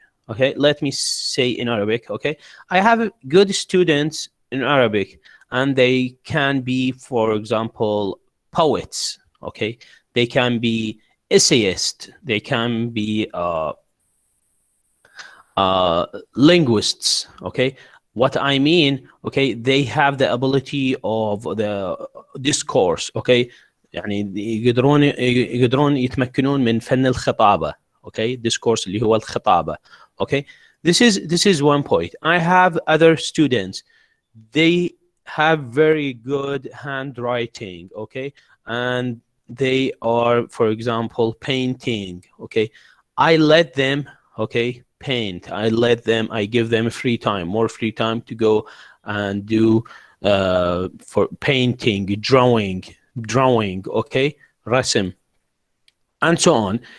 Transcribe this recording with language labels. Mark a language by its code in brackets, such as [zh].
[en] Okay, let me say in Arabic. Okay, I have good students in Arabic, and they can be, for example, poets. Okay, they can be essayists. They can be linguists. Okay, what I mean, okay, they have the ability of the discourse. [ar] Okay, يعني يقدرون يتمكنون من فن الخطابة. Okay, discourse اللي هو الخطابة. [en] Okay, this is one point. I have other students. They have very good handwriting. Okay, and they are, for example, painting. Okay, I let them, okay, paint. I give them more free time to go and do for painting, drawing, okay, رسم, and so on.